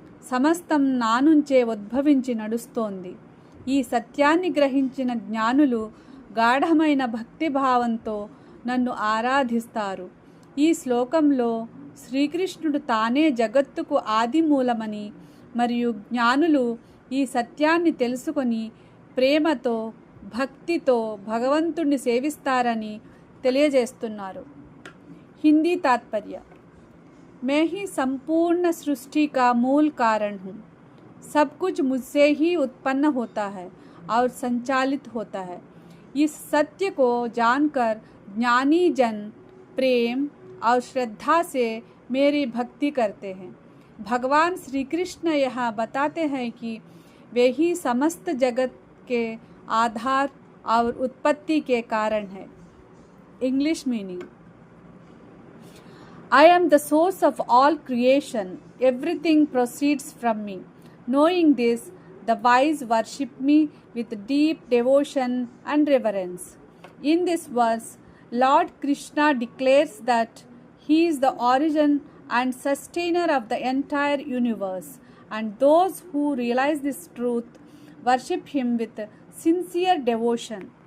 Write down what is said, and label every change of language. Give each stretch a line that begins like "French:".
Telugu: సమస్తం నా నుంచే ఉద్భవించి నడుస్తోంది. ఈ సత్యాన్ని గ్రహించిన జ్ఞానులు గాఢమైన భక్తిభావంతో నన్ను ఆరాధిస్తారు. ఈ శ్లోకంలో శ్రీకృష్ణుడు తానే జగత్తుకు ఆది మూలమని మరియు జ్ఞానులు ఈ సత్యాన్ని తెలుసుకొని ప్రేమతో భక్తితో భగవంతుణ్ణి సేవిస్తారని తెలియజేస్తున్నారు.
Hindi: హిందీ तात्पर्य: मैं ही संपूर्ण सृष्टि का मूल कारण हूँ. सब कुछ मुझसे ही उत्पन्न होता है और संचालित होता है. इस सत्य को जानकर ज्ञानी जन प्रेम और श्रद्धा से मेरी भक्ति करते हैं. भगवान श्री कृष्ण यहाँ बताते हैं कि वे ही समस्त जगत के आधार और उत्पत्ति के कारण है.
English: English meaning: I am the source of all creation. Everything proceeds from me. Knowing this, the wise worship me with deep devotion and reverence. In this verse, Lord Krishna declares that he is the origin and sustainer of the entire universe, and those who realize this truth worship him with sincere devotion.